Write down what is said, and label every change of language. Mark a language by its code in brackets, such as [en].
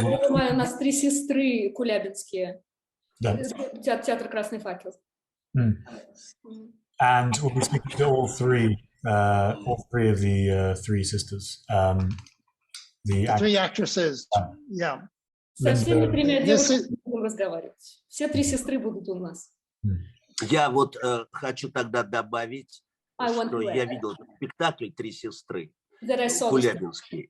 [ru] у нас три сестры кулябинские. Да. Театр «Красный факел». [en] And we'll be speaking to all three of the three sisters. The three actresses. Yeah. [ru] Со всеми тремя девушками будем разговаривать. Все три сестры будут у нас. Я вот хочу тогда добавить, что я видел спектакль «Три сестры» Кулябинский.